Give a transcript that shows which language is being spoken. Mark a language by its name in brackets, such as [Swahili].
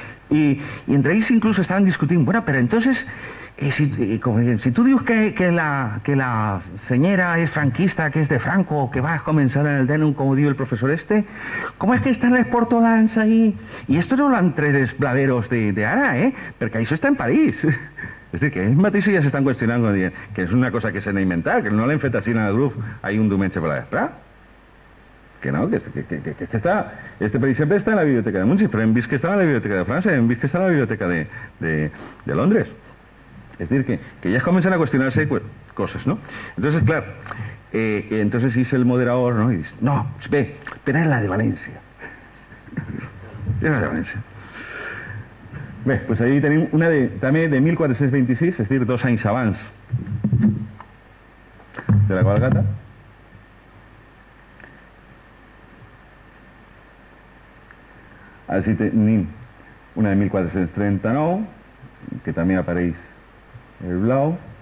[Spanish] Y entre ellos incluso estaban discutiendo, bueno, pero entonces, si tú dices que la señora es franquista, que es de Franco, que va a comenzar en el DENU, como dijo el profesor ¿cómo es que están los portolans ahí? Y esto no lo han tres blaveros de ara, porque eso está en París. [Catalan] És dir, que ells mateixos ja s'estan qüestionant que és una cosa que s'ha d'inventar, que no l'hem fet així en el grup ahir un diumenge per la vesprà. Que no, que està... per exemple, està en la biblioteca de Múnich, però hem vist que està en la biblioteca de França, hem vist que està en la biblioteca de Londres. És dir, que ja es comencen a qüestionar-se coses, no? [Spanish] Entonces, clar, entonces hice el moderador, ¿no? Y dice, no, ve, pero es la de Valencia. [Catalan] És la de València. Bé, doncs ahí tenim una també de 1426, és dir, 2 anys abans de la cabalgata. Així tenim una de 1439, que també apareix el blau.